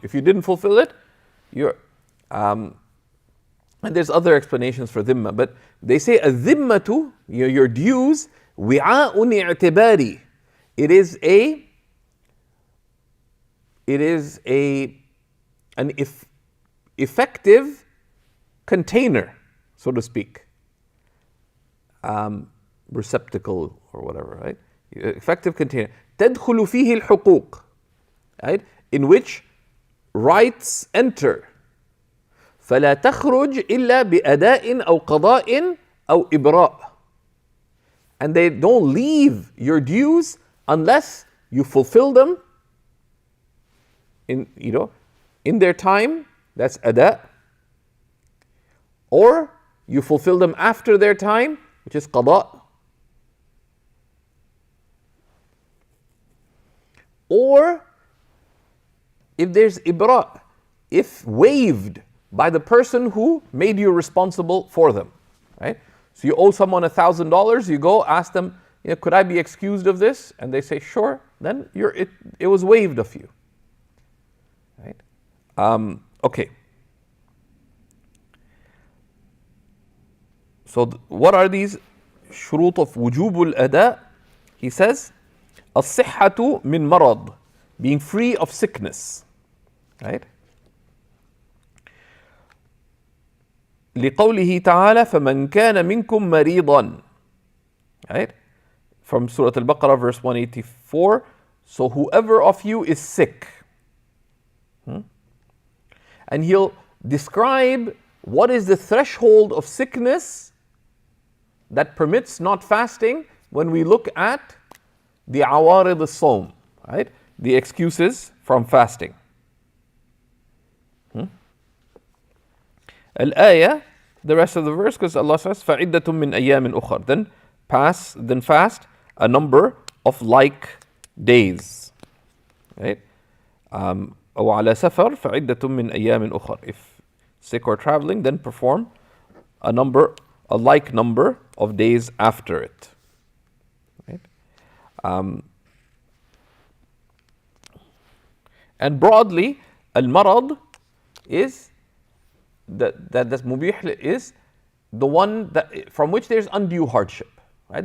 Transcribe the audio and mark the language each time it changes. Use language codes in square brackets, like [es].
[en] If you didn't fulfill it, you're and there's other explanations for dhimma, but they say a dhimmatu, your dues, [ar] wi'a'un i'tibari. [en] It is a it is an effective container, so to speak. Receptacle or whatever, right? Effective container. [ar] تدخل فيه الحقوق, right? [en] In which rights enter. [ar] فلا تخرج إلا بأداء أو قضاء أو إبراء. [en] And they don't leave your dues unless you fulfill them in their time, that's ada, or you fulfill them after their time, which is qada, or if there's ibra, if waived by the person who made you responsible for them, right? So you owe someone $1,000, you go ask them, could I be excused of this? And they say, sure, then it was waived of you. Right? Okay. So what are these shurut of wujub al-ada? He says, [ar] الصحة من مرض, [en] being free of sickness. Right? [ar] لقوله تعالى فمن كان منكم مريضا, right? [en] From Surah Al-Baqarah verse 184. So whoever of you is sick. And he'll describe what is the threshold of sickness that permits not fasting when we look at the awarid as-sawm, right? The excuses from fasting. Al-ayah, the rest of the verse, because Allah says, [ar] فَعِدَّةٌ مِّنْ أَيَّامٍ أُخَرٍ, [en] then fast a number of like days. Right? [ar] أو على سفر فعدة من أيام أخر. [en] If sick or traveling, then perform a like number of days after it. Right? And broadly, al-marad is that's mubih, is the one that from which there's undue hardship. Right?